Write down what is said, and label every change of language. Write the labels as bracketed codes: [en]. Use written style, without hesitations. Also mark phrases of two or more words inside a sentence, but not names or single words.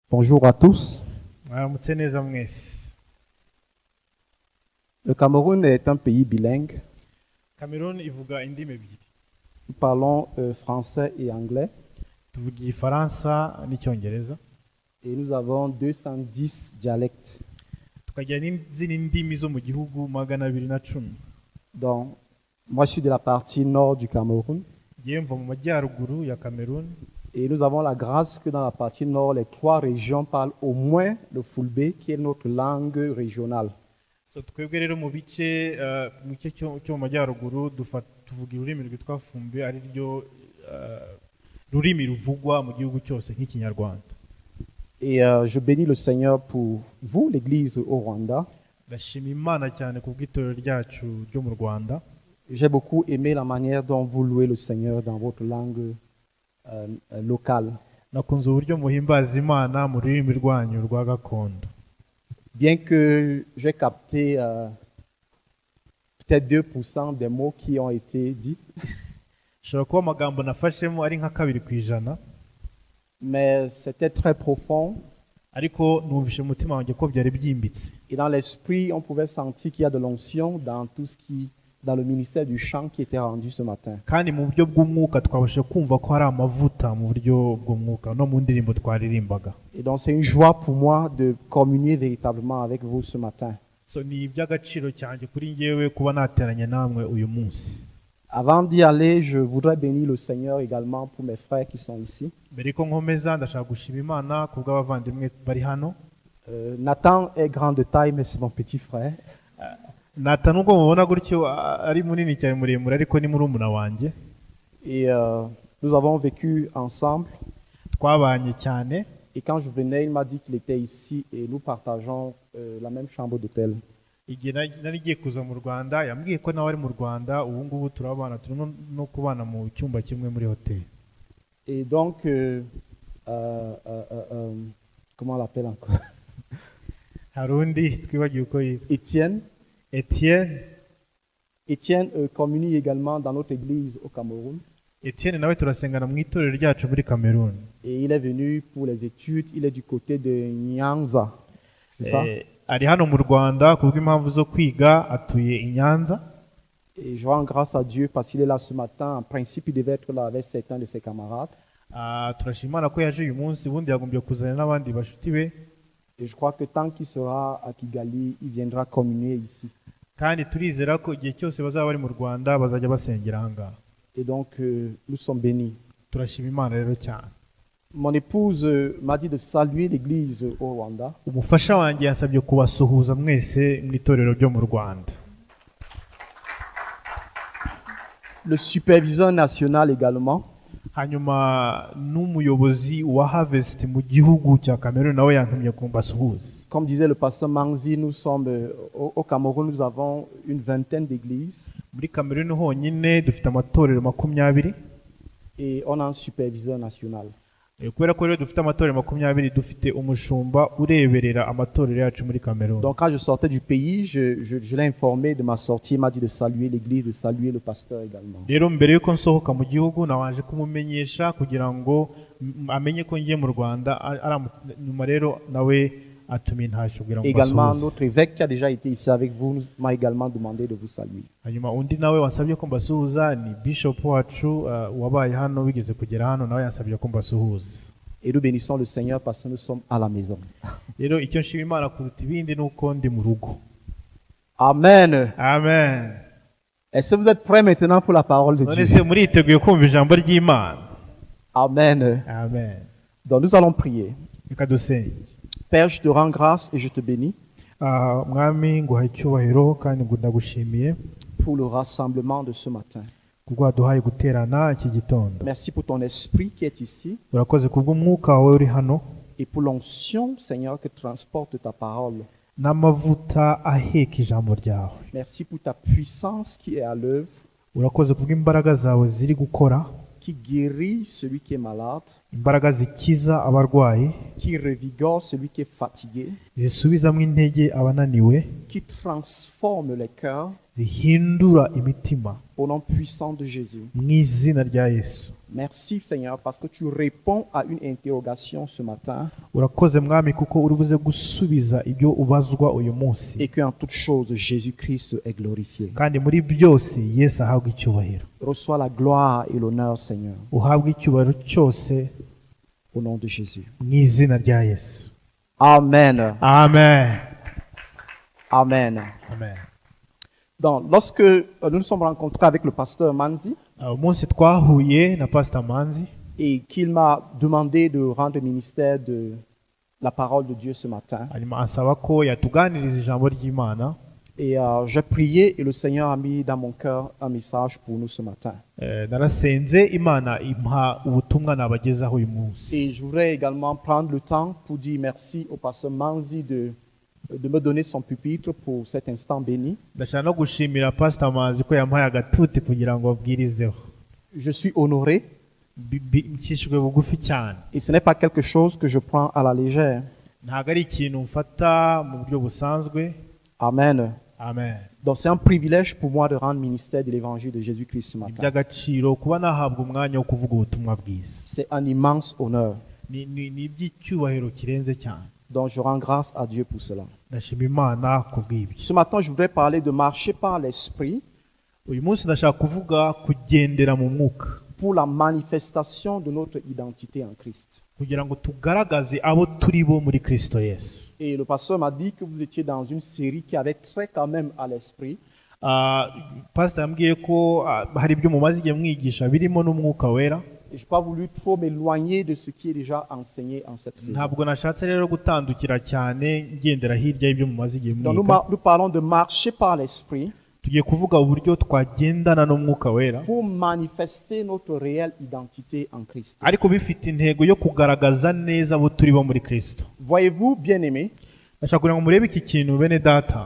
[fr] Bonjour à tous. [rw] Mwaramutse neza mwese. [fr] Le Cameroun est un pays bilingue. [rw] Cameroon ivuga indimi ebyiri. [fr] Nous parlons français et anglais. [rw] Tuvuga Igifaransa n'Icyongereza. [fr] Et nous avons 210 dialectes. [rw] Tukagira n'izindi ndimi zo mu gihugu 210. [fr] Donc, moi je suis de la partie nord du Cameroun. [rw] Ngiye mva mu majyaruguru ya Cameroon. [fr] Et nous avons la grâce que dans la partie nord, les 3 régions parlent au moins le Fulbe, qui est notre langue régionale. [rw] So twebwe rero mu bice cyo mu majyaruguru tuvuga ururimi rwitwa Fumbe ari ryo rurimi ruvugwa mu gihugu cyose nk'Ikinyarwanda. [fr] Et je bénis le Seigneur pour vous, l'Église au Rwanda. [rw] Ndashima Imana cyane ku bw'itorero ryacu ryo mu Rwanda. [fr] J'ai beaucoup aimé la manière dont vous louez le Seigneur dans votre langue locale. [rw] Nakunze uburyo muhimbaza Imana mu rurimi rwanyu rwa gakondo. [fr] Bien que j'ai capté peut-être 2% des mots qui ont été dits, [rw] Shobora kuba amagambo nafashemo ari nka 2%, [fr] mais c'était très profond. [rw] ariko numvishe mu mutima wanjye ko byari byimbitse. [fr] Et dans l'esprit, on pouvait sentir qu'il y a de l'onction dans tout ce qui, dans le ministère du chant qui était rendu ce matin. [rw] Kandi mu buryo bw'umwuka twabashe kumva ko hari amavuta mu buryo bw'umwuka no mu ndirimbo twaririmbaga. [fr] Et donc c'est une joie pour moi de communier véritablement avec vous ce matin. [rw] So ni iby'agaciro cyanjye kuri njyewe kuba nateranye namwe uyu munsi. [fr] Avant d'y aller, je voudrais bénir le Seigneur également pour mes frères qui sont ici. [rw] Mbere ko nkomeza ndashaka gushima Imana ku bw'abavandimwe bari hano. [fr] Nathan est grand de taille, mais c'est mon petit frère. [rw] Nathan nubwo mubona gutyo ari munini cyane muremure ariko ni murumuna wanjye. [fr] Et nous avons vécu ensemble. [rw] Twabanye cyane. [fr] Et quand je venais, il m'a dit qu'il était ici et nous partageons la même chambre d'hôtel. [rw] Igihe nari giye kuza mu Rwanda yambwiye ko nawe ari mu Rwanda ubu ngubu turabana turi no kubana mu cyumba kimwe muri hoteli. [fr] Et donc, comment on l'appelle encore? [rw] Harundi twibagiye uko yitwa [fr] Étienne. [rw] Etienne [fr] communie également dans notre église au Cameroun. [rw] Etienne nawe turasengana mu itorero ryacu muri Cameroon. [fr] Et il est venu pour les études, il est du côté de Nyanza. C'est ça? [rw] Ari hano mu Rwanda kubw'impamvu zo kwiga atuye i Nyanza. [fr] Et je rends grâce à Dieu parce qu'il est là ce matin. En principe, il devait être là avec certains de ses camarades. [rw] Turashimana ko yaje uyu munsi ubundi yagombye kuzana n'abandi bashuti be. [fr] Et je crois que tant qu'il sera à Kigali, il viendra communier ici. [rw] Kandi turizera ko igihe cyose bazaba bari mu Rwanda bazajya basengera aha ngaha. [fr] Et donc, nous sommes bénis. [rw] Turashima Imana rero cyane. [fr] Mon épouse m'a dit de saluer l'église au Rwanda. [rw] Umufasha wanjye yansabye kubasuhuza mwese mu itorero ryo mu Rwanda. [fr] Le superviseur national également. [rw] Hanyuma n'umuyobozi wa Harvest mu gihugu cya Cameroon nawe yantumye kumbasuhuza. [fr] Comme disait le pasteur Manzi, nous sommes au Cameroun, nous avons une vingtaine d'églises. [rw] Muri Cameroon honyine dufite amatorero 20 [fr] et on a un superviseur national. [rw] Kubera ko rero dufite amatorero 20 dufite umushumba ureberera amatorero yacu muri Cameroon. [fr] Donc quand je sortais du pays, je l'ai informé de ma sortie, il m'a dit de saluer l'église, de saluer le pasteur également. [rw] Rero mbere yuko nsohoka mu gihugu nawaje kumumenyesha kugira ngo amenye ko ngiye mu Rwanda nyuma rero nawe atumye ntashye kugira ngo [fr] également notre évêque qui a déjà été ici avec vous m'a également demandé de vous saluer. [rw] Hanyuma undi nawe wansabye ko mbasuhuza ni bishop wacu wabaye hano wigeze kugera hano nawe yansabye ko mbasuhuza. [fr] Et nous bénissons le Seigneur parce que nous sommes à la maison. [rw] Rero icyo nshima Imana kuruta ibindi nuko ndi mu rugo. [fr] Amen. [rw] Amen. [fr] Est-ce que vous êtes prêts maintenant pour la parole de Dieu? [rw] None se muriteguye kumva ijambo ry'Imana? [fr] Amen. [rw] Amen. [fr] Donc nous allons prier. [rw] Reka dusenge. [fr] Père, je te rends grâce et je te bénis [rw] Mwami nguha icyubahiro kandi ndagushimiye [fr] pour le rassemblement de ce matin. [rw] kuko waduhaye guterana iki gitondo. [fr] Merci pour ton esprit qui est ici [rw] Urakoze kubw'umwuka wawe uri hano [fr] et pour l'onction, Seigneur, que transporte ta parole. [rw] n'amavuta aheka ijambo ryawe. [fr] Merci pour ta puissance qui est à l'œuvre, [rw] Urakoze kubw'imbaraga zawe ziri gukora, [fr] qui guérit celui qui est malade, [rw] imbaraga zikiza abarwayi, [fr] qui revigore celui qui est fatigué, [rw] zisubizamo intege abananiwe, [fr] qui transforme les cœurs [rw] zihindura imitima [fr] au nom puissant de Jésus. [rw] mu izina rya Yesu. [fr] Merci Seigneur parce que tu réponds à une interrogation ce matin [rw] Urakoze Mwami kuko uri buze gusubiza ibyo ubazwa uyu munsi, [fr] et qu'en toute chose Jésus-Christ est glorifié. [rw] kandi muri byose Yesu ahabwa icyubahiro. [fr] Reçois la gloire et l'honneur Seigneur [rw] Uhabwa icyubahiro cyose [fr] au nom de Jésus. [rw] mu izina rya Yesu. [fr] Amen. [rw] Amen. [fr] Amen. [rw] Amen. [fr] Donc, lorsque nous nous sommes rencontrés avec le pasteur Manzi [rw] Umunsi twahuye na Pastor Manzi [fr] et qu'il m'a demandé de rendre ministère de la parole de Dieu ce matin. [rw] hanyuma ansaba ko yatuganiriza ijambo ry'Imana. [fr] Et j'ai prié et le Seigneur a mis dans mon cœur un message pour nous ce matin. [rw] Narasenze Imana impa ubutumwa nabagezaho uyu munsi. [fr] Et je voudrais également prendre le temps pour dire merci au pasteur Manzi de me donner son pupitre pour cet instant béni. [rw] Ndashaka no gushimira Pastor Manzi ko yampaye agatuti kugira ngo abwirizeho. [fr] Je suis honoré [rw] Ncishijwe bugufi cyane. [fr] et ce n'est pas quelque chose que je prends à la légère. [rw] Ntabwo ari ikintu mfata mu buryo busanzwe. [fr] Amen. [rw] Amen. [fr] Donc c'est un privilège pour moi de rendre ministère de l'évangile de Jésus-Christ ce matin. [rw] Iby'agaciro kuba nahabwa umwanya wo kuvuga ubutumwa bwiza. [fr] C'est un immense honneur. [rw] Ni iby'icyubahiro kirenze cyane. [fr] Donc je rends grâce à Dieu pour cela. [rw] Ndashima Imana kubw'ibyo. [fr] Ce matin, je voudrais parler de marcher par l'esprit [rw] Uyu munsi ndashaka kuvuga kugendera mu mwuka [fr] pour la manifestation de notre identité en Christ. [rw] kugira ngo tugaragaze abo turi bo muri Kristo Yesu. [fr] Et le pasteur m'a dit que vous étiez dans une série qui avait trait quand même à l'esprit. [rw] Pastor yambwiye ko hari ibyo mumaze igihe mwigisha birimo n'umwuka wera. [fr] Et je n'ai pas voulu trop m'éloigner de ce qui est déjà enseigné en cette saison. [rw] Ntabwo nashatse rero gutandukira cyane ngendera hirya y'ibyo mumaze igihe [fr] Donc [rw] mwiga. [fr] nous parlons de marcher par l'esprit [rw] Tugiye kuvuga uburyo twagendana n'umwuka wera, [fr] pour manifester notre réelle identité en Christ. [rw] ariko bifite intego yo kugaragaza neza abo turi bo muri Kristo. [fr] Voyez-vous, bien-aimés, [rw] Ndashaka kugira ngo murebe iki kintu bene data.